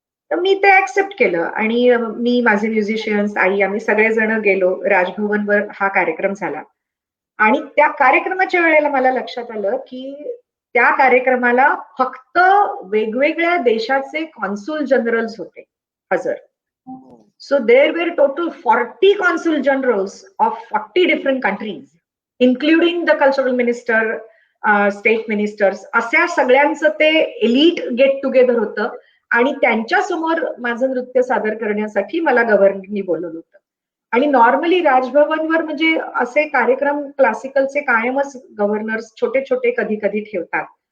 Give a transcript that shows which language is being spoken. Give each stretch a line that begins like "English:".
Marathi: तर मी ते ऍक्सेप्ट केलं आणि मी, माझे म्युझिशियन्स, आई, आम्ही सगळेजण गेलो. राजभवनवर हा कार्यक्रम झाला आणि त्या कार्यक्रमाच्या वेळेला मला लक्षात आलं की त्या कार्यक्रमाला फक्त वेगवेगळ्या देशाचे कॉन्सुल जनरल्स होते हजर.
English: So there were total 40 consul generals of 40 different countries, including the cultural minister, state ministers.
Marathi: अशा सगळ्यांचं ते एलिट गेट टुगेदर होतं आणि त्यांच्या समोर माझं नृत्य सादर करण्यासाठी मला गव्हर्नरनी बोलवलं होतं. आणि नॉर्मली राजभवनवर म्हणजे असे कार्यक्रम क्लासिकलचे कायमच गव्हर्नर्स छोटे छोटे कधी कधी ठेवतात.